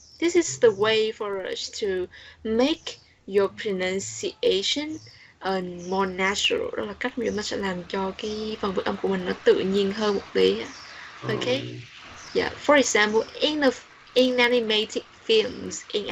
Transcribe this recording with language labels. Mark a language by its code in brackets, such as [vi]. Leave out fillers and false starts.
[en] This is the way for us to make your pronunciation more natural. [vi] Đó là cách mà chúng ta sẽ làm cho cái phần vựng âm của mình nó tự nhiên hơn một tí. [en] Okay. Yeah. For example, in animated films.